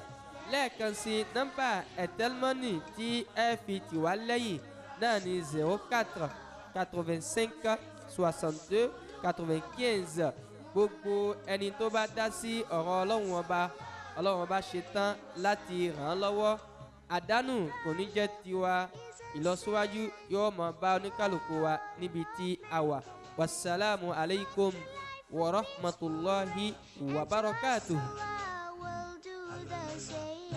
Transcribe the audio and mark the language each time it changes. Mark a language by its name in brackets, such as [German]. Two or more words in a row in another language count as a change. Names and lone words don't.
[Yoruba] lẹ́ẹ̀kan sí nọ́mbà Airtel Money tí ẹ fi tì wá lẹ́yìn náà ní 04 85 62 95. gbogbo ẹni tó bá dá sí ọ̀rọ̀ Ọlọ́run ọba ṣetán láti ràn án lọ́wọ́. àdánù kò ní jẹ́ tiwa, ìlọsíwájú yóò máa bá oníkàlùkù wa níbi tí a wà. [Arabic] والسلام عليكم ورحمة الله وبركاته. [English] Will do the same.